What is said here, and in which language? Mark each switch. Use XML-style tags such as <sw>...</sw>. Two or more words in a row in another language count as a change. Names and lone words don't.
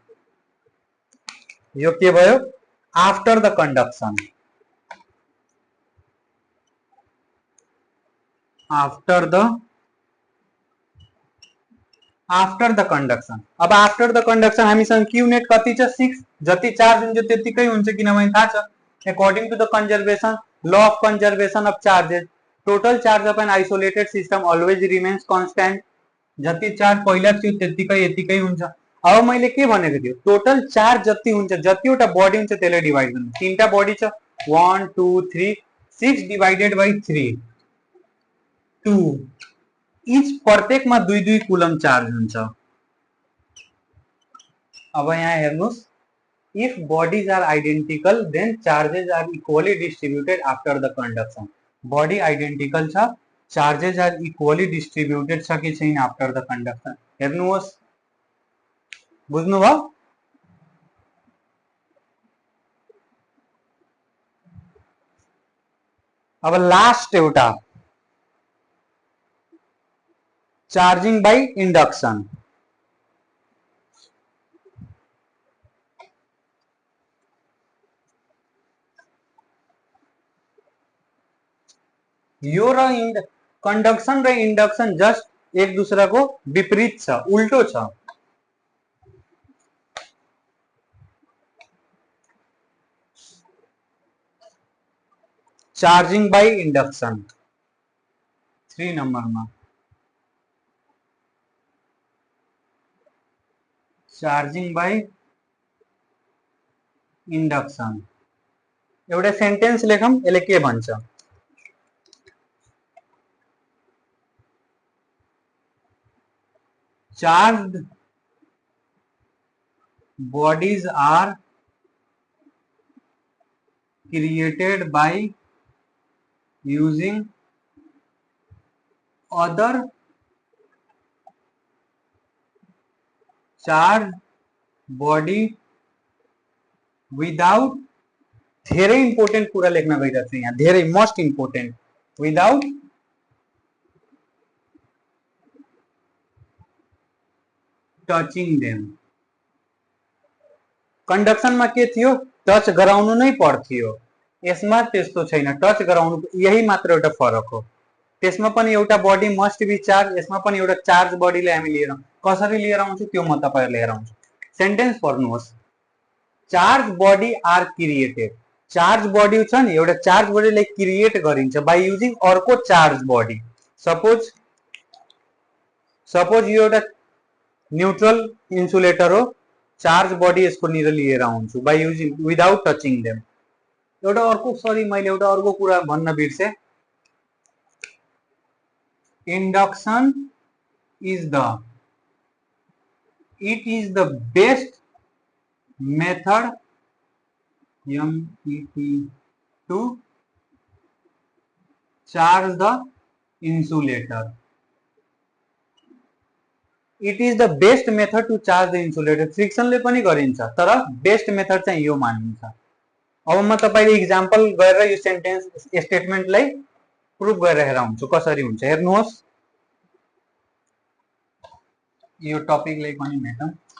<ne>यो के भयो,</ne> <en>after the conduction, after the conduction.</en> <ne>अब</ne> <en>after the conduction</en> <ne>हामीसँग क्यू नेट कति छ, 6, जति चार्ज हुन्छ त्यतिकै हुन्छ, किनभने थाहा छ</ne> <en>according to the conservation law of conservation of charges, total charge of an isolated system always remains constant,</en> <ne>जति चार्ज पहिला थियो त्यतिकै यतिकै हुन्छ। अब मैले के भनेको थियो,</ne> <en>total charge</en> <ne>जति हुन्छ, जतिवटा बडी हुन्छ त्यसले डिवाइड गर्नु, तीनटा बडी छ, 1 2 3, 6</ne> <en>divided by</en> <ne>3, 2, इच प्रत्येकमा 2-2</ne> <en>coulomb charge</en> <ne>हुन्छ। अब यहाँ हेर्नुस्,</ne> <en>if bodies are identical then charges are equally distributed after the conduction, body identical छ, charges are equally distributed</en> <ne>छ कि छैन</ne> <en>after the conduction,</en> <ne>हेर्नुहोस्, बुझ्नुभयो। अब लास्ट एउटा</ne> <en>charging by induction,</en> <ne>यो र कंडक्शन र इंडक्शन जस्ट</ne> <hi>एक दूसरा को विपरीत</hi> <ne>छ, उल्टो छ।</ne> <en>charging by induction 3</en> <hi>नंबर में,</hi> <en>charging by induction,</en> <ne>एउटा सेन्टेन्स लेखम, यसले के भन्छ,</ne> <en>charged bodies are created by using other charged body without,</en> <ne>धेरै इम्पोर्टेन्ट कुरा लेख्न गइरहेको छु यहाँ, धेरै</ne> <en>most important, without touching them.</en> <ne>कंडक्शन में के थियो, टच गराउनु नै पर्थ्यो, यसमा त्यस्तो छैन, टच गराउनु, यही मात्र एउटा फरक हो। त्यसमा पनि एउटा</ne> <en>body must be charge,</en> <ne>यसमा पनि एउटा चार्ज बडीले हामी लिएर, कसरी लिएर आउँछु त्यो म तपाईहरुले लिएर आउँछु। सेन्टेन्स पढ्नुहोस्,</ne> <en>charge body are created, charge body</en> <ne>छ नि, एउटा चार्ज बडीले क्रिएट गरिन्छ</ne> <en>by using</en> <ne>अर्को</ne> <en>charge body.</en> <ne>सपोज यो एउटा</ne> <en>neutral insulator</en> <ne>हो,</ne> <en>charge body</en> <ne>यसको निर लिएर आउँछु</ne> <en>by using without touching them.</en> <ne>एउटा अर्को, सरी मैले एउटा अर्को कुरा भन्न बिर्से,</ne> <en>induction is the best method to charge the insulator। it is the best method to charge the insulator.</en> <ne>फ्रिक्सनले पनि गरिन्छ तर</ne> <en>best method</en> <ne>चाहिँ यो मानिन्छ। अब म तपाईले इक्जाम्पल गरेर यो सेन्टेन्स स्टेटमेन्टलाई प्रुफ गरेर हेराउँछु कसरी हुन्छ। हेर्नुहोस् यो टपिकलाई पनि मेटौँ।</ne>